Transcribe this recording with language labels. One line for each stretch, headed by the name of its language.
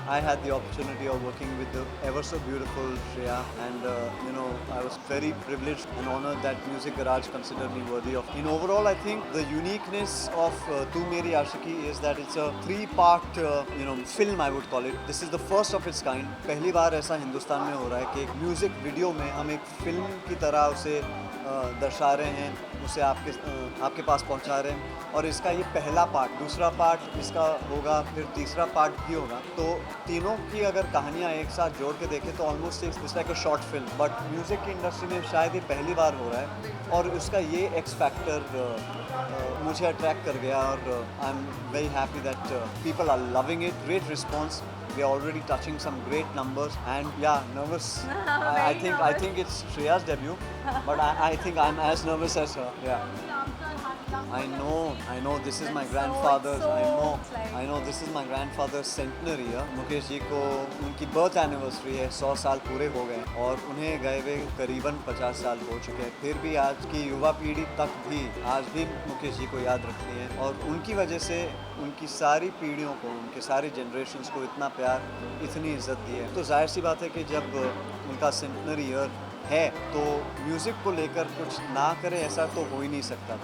English: I had the opportunity of working with the ever so beautiful Shreya, and I was very privileged and honored that Music Garage considered me worthy of. In overall, I think The uniqueness of Tu Meri Aashiqui is that it's a 3-part film, I would call it. This is the first of its kind.
Hindi: पहली बार ऐसा हिंदुस्तान में हो रहा है कि एक music video में हम एक फिल्म की तरह उसे दर्शा रहे हैं, उसे आपके पास पहुंचा रहे हैं। और इसका ये पहला पार्ट, दूसरा पार्ट इसका होगा, फिर तीसरा पार्ट भी होगा। तो तीनों की अगर कहानियाँ एक साथ जोड़ के देखें तो
English: Almost it's like a short film.
Hindi: But music की इंडस्ट्री में शायद ये पहली बार हो रहा है और उसका ये एक्स फैक्टर मुझे अट्रैक्ट कर गया।
English: और I am very happy that people are loving it, great response. We are already touching some great numbers, and yeah, nervous. I think it's Shreya's debut, but I think I'm as nervous as her. Yeah. I know. This is my grandfather's. I know. This is my grandfather's centenary.
Hindi: Mukesh ji को उनकी birth anniversary है, 100 साल पूरे हो गए और उन्हें गए हुए करीबन 50 साल हो चुके हैं। फिर भी आज की युवा पीढ़ी तक भी आज भी मुकेश जी को याद रखती है और उनकी वजह से उनकी सारी पीढ़ियों को, उनके सारे जनरेशन्स को इतना प्यार, इतनी इज्जत दी है। तो जाहिर सी बात है कि जब उनका सेंटनरी ईयर है तो म्यूज़िक को लेकर कुछ ना करें ऐसा तो हो ही नहीं सकता।